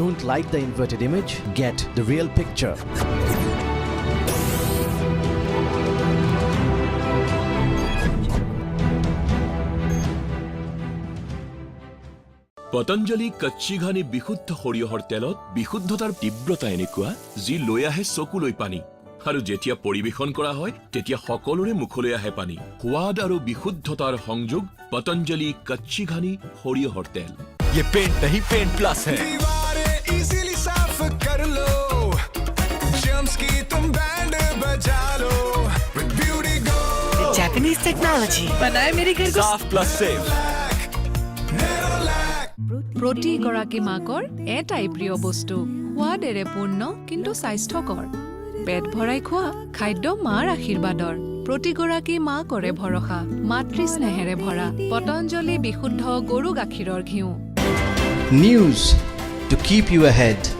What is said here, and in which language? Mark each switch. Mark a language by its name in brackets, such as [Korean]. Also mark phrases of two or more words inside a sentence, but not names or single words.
[English] like the inverted image? Get the real picture. [Assamese] পতঞ্জলি কচ্চি ঘানি বিশুদ্ধ সৰিয়হৰ তেলত বিশুদ্ধতাৰ তীব্ৰতা এনেকুৱা যি লৈ আহে চকুলৈ পানী আৰু যেতিয়া পৰিবেশন কৰা হয় তেতিয়া সকলোৰে মুখলৈ আহে পানী সোৱাদ আৰু বিশুদ্ধতাৰ সংযোগ পতঞ্জলি কচ্চি ঘানি সৰিয়হৰ তেল [Hindi] ये पेंट नहीं [English] paint plus [Hindi] है दीवारें इजीली साफ कर लो जर्म्स की तुम बैंड बजा लो [English] with beauty go Japanese technology [Hindi] बनाए मेरे घर को साफ [English] plus safe [Assamese] প্ৰতিগৰাকী মাকৰ এটাই প্ৰিয় বস্তু সোৱাদেৰে পূৰ্ণ কিন্তু স্বাস্থ্যকৰ পেট ভৰাই খোৱা খাদ্য মাৰ আশীৰ্বাদৰ প্ৰতিগৰাকী মা কৰে ভৰসা মাতৃ স্নেহেৰে ভৰা পতঞ্জলি বিশুদ্ধ গৰু গাখীৰৰ ঘিউ [English] News to keep you ahead.